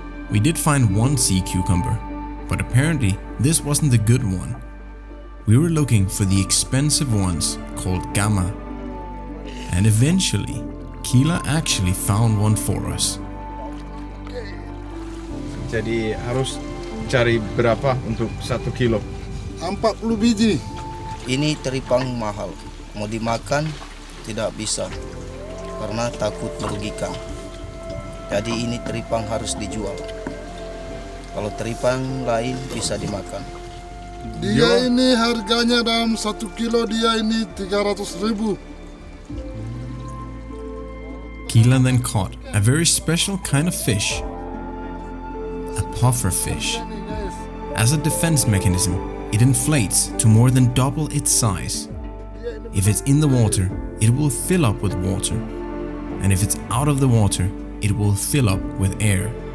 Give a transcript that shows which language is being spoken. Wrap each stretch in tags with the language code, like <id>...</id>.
<en>We did find 1 sea cucumber, but apparently this wasn't the good one. We were looking for the expensive ones called gamma. And eventually, Kila actually found one for us.</en> <id>Jadi harus cari berapa untuk 1 kilo? 40 biji. Ini teripang mahal. Mau dimakan tidak bisa karena takut merugikan. Jadi ini teripang harus dijual. Kalau teripang lain bisa dimakan. Dia ini harganya dalam 1 kilo dia ini 300.000.</id> <en>Kila then caught a very special kind of fish, a puffer fish. As a defense mechanism, it inflates to more than double its size. If it's in the water, it will fill up with water, and if it's out of the water, it will fill up with air.</en>